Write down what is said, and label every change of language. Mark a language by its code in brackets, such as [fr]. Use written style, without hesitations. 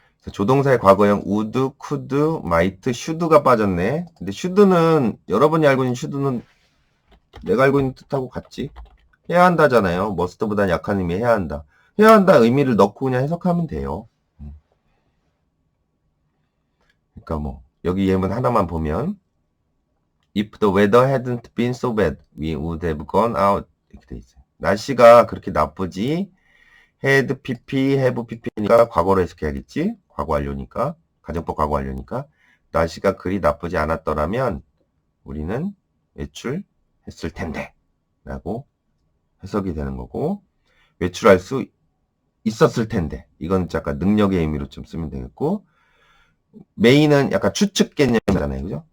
[ko] 조동사의 과거형 would, could, might, should가 빠졌네. 근데 should는 여러분이 알고 있는 should는 내가 알고 있는 뜻하고 같지? 해야 한다잖아요. must보다 약한 의미 해야 한다. 해야 한다 의미를 넣고 그냥 해석하면 돼요. 그러니까 뭐 여기 예문 하나만 보면 [en] If the weather hadn't been so bad, we would have gone out. [ko] 이렇게 돼 있어요. 날씨가 그렇게 나쁘지 [en] had pp, have pp [ko] 니까 과거로 해석해야겠지? 과거 완료니까. 가정법 과거완료니까. 날씨가 그리 나쁘지 않았더라면 우리는 외출했을 텐데 라고 해석이 되는 거고, 외출할 수 있었을 텐데, 이건 약간 능력의 의미로 좀 쓰면 되겠고, 메인은 약간 추측 개념이잖아요. 그죠?